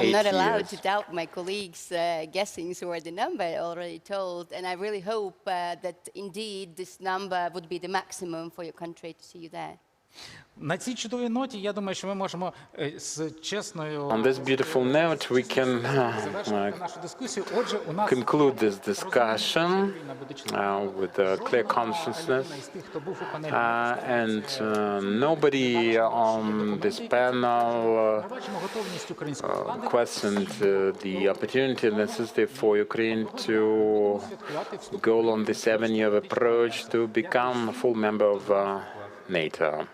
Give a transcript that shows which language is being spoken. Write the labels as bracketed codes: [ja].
[en] I am not allowed to doubt my colleagues' guessings or the number already told, and I really hope that indeed this number would be the maximum for your country to see you there. [uk] На цій чудовій ноті, я думаю, що ми можемо з чесною [en] On this beautiful note, we can conclude this discussion with a clear consciousness. And nobody on this panel questioned the opportunity and necessity for Ukraine to go on the 7-year approach to become a full member of NATO.